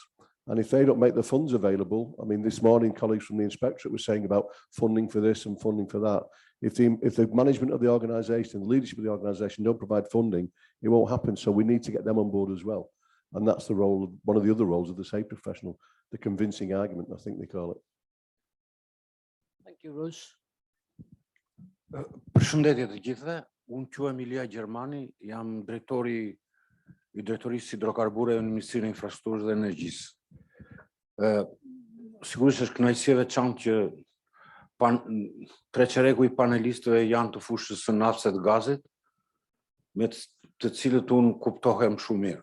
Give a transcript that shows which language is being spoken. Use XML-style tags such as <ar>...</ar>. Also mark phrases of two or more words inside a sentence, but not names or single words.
<en>And if they don't make the funds available, I mean, this morning, colleagues from the inspectorate were saying about funding for this and funding for that. If the management of the organisation, the leadership of the organisation don't provide funding, it won't happen. So we need to get them on board as well. And that's the role, one of the other roles of the safety professional, the convincing argument, I think they call it. Thank you, Rose.</en> <sq>Përshëndetje të gjithëve, unë quhem Ilia Gjermani, jam drejtori I drejtorisë hidrokarbure në Ministrinë e Infrastrukturës dhe Energjisë. Sigurisht është kënaqësi e veçantë që treqereku I panelistëve janë të fushës së naftë të gazit, me të cilët unë kuptohem shumë mirë.</sq>